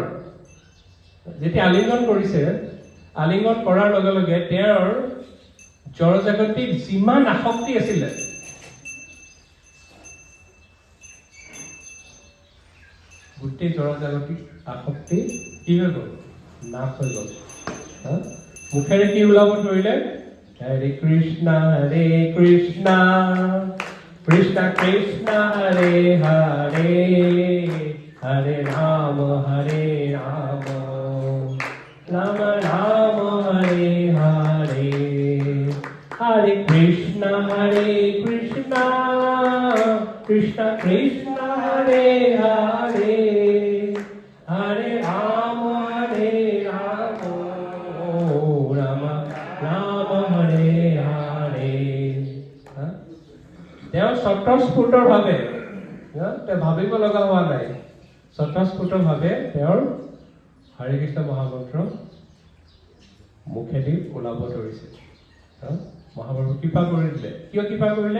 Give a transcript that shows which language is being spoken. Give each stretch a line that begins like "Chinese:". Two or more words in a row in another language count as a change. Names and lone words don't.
Assamese: যেতিয়া আলিংগন কৰিছে, আলিংগন কৰাৰ লগে লগে তেওঁৰ জড়জাগতিক যিমান আসক্তি আছিলে, গোটেই জড়জাগতিক আসক্তি কি হৈ গ'ল, নাশ হৈ গ'ল। মুখেৰে কি ওলাব ধৰিলে,
Sanskrit: হৰে কৃষ্ণ কৃষ্ণ কৃষ্ণ হৰে হৰে হৰে ৰাম রাম রাম হরে হরে হরে কৃষ্ণ কৃষ্ণ কৃষ্ণ হরে হরে হরে রাম রাম রাম হরে হরে।
Assamese: তেওঁ স্বতঃস্ফূৰ্তভাৱে, তেওঁ ভাবিব লগা হোৱা নাই, স্বতঃস্ফূৰ্তভাৱে তেওঁৰ
Sanskrit: হৰে কৃষ্ণ
Assamese: মহামন্ত্ৰ মুখেদি ওলাব ধৰিছে। মহাপ্ৰভু কৃপা কৰি দিলে। কিয় কৃপা কৰিলে?